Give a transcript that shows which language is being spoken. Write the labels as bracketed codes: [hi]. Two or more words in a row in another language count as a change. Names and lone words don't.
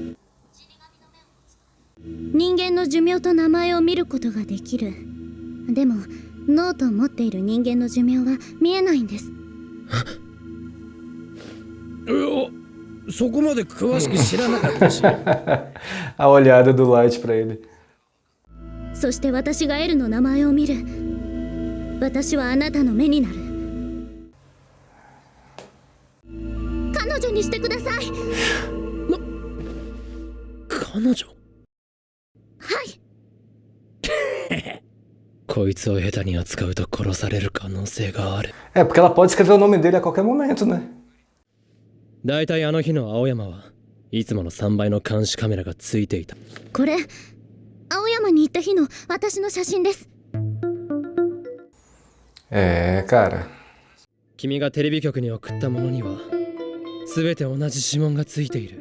[ja] 人間の寿命と名前を見ることができる。でもノートを持っている人間の寿命は見えないんです。そこまで詳しく知らなかったし。 [pt] A olhada do Light pra ele. [ja] そして私がエルの名前を見る。私はあなたの目になる。彼女にしてください。彼女？はい、こいつを下手に扱うと殺される可能性がある。 [pt] É, porque ela pode escrever o nome dele a qualquer momento, né? [ja] だいたいあの日の青山はいつもの3倍の監視カメラがついていた。これ青山に行った日の私の写真です。 [pt] Cara. [ja] 君がテレビ局に送ったものには全て同じ指紋がついている。